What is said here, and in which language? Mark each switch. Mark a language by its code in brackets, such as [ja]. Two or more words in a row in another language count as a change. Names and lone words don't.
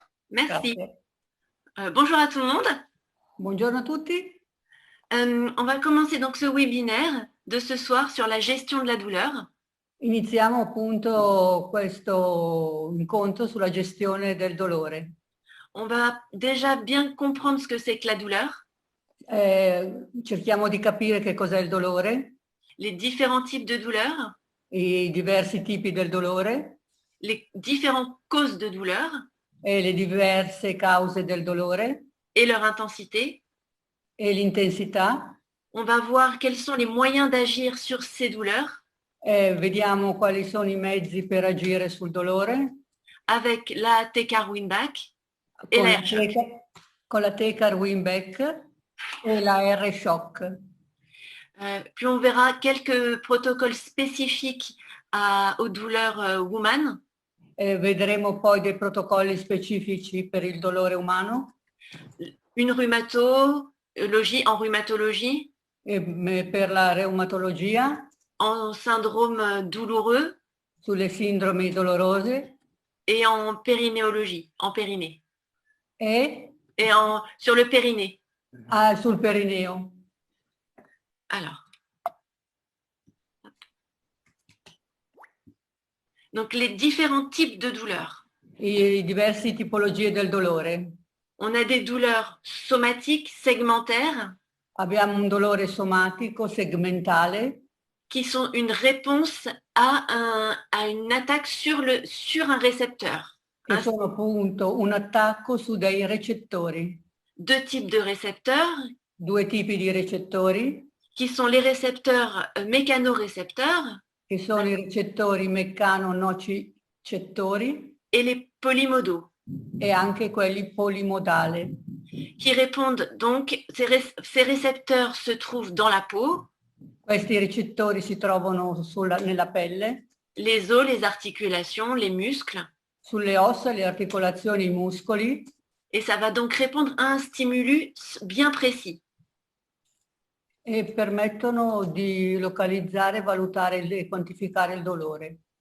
[fr] Merci. [it] Grazie. [fr] Bonjour à tout le monde. [it] Buongiorno a tutti. [fr] On va commencer donc ce webinaire de ce soir sur la gestion de la douleur. [it] Iniziamo appunto questo incontro sulla gestione del dolore. [fr] On va déjà bien comprendre ce que c'est que la douleur, [it] Cerchiamo di capire che cos'è il dolore, [fr] les différents types de douleurs, [it] i diversi tipi del dolore [fr] les différentes causes de douleur [it] e le diverse cause del dolore [fr] et leur intensité. [it] e l'intensità. [fr] On va voir quels sont les moyens d'agir sur ces douleurs [it] Vediamo quali sono i mezzi per agire sul dolore [fr] avec la TK-Winback et [it] con la la AirShock. con la Tecar Winbeck e la R-Shock. [fr] Puis on verra quelques protocoles spécifiques aux douleurs woman. [it] Vedremo poi dei protocolli specifici per il dolore umano. [fr] Une rhumatologie, en rhumatologie, [it] Per la reumatologia, [fr] en syndrome douloureux [it] sulle sindromi dolorose [fr] et en périnéologie, en périnée. [it] e [fr] Sur le périnée. [it] sul perineo. [fr] Alors. Donc les différents types de douleurs. [it] I diversi tipologie del dolore. [fr] On a des douleurs somatiques, segmentaires. [it] Abbiamo un dolore somatico, segmentale, [fr] qui sont une réponse à une attaque sur un récepteur. [it] che sono appunto un attacco su dei recettori. [fr] Deux types de récepteurs. [it] Due tipi di recettori. [fr] Qui sont les récepteurs mécanorécepteurs. [it] Che sono i recettori meccanonocicettori. [fr] Et les polymodaux. [it] E anche quelli polimodali. [fr] Qui répondent donc, ces récepteurs se trouvent dans la peau. [it] Questi recettori si trovano nella pelle. [fr] Les os, les articulations, les muscles. [it] Sulle ossa, le articolazioni, i muscoli. [fr] Et ça va donc répondre à un stimulus bien précis. [it] E permettono di localizzare, valutare e quantificare il dolore.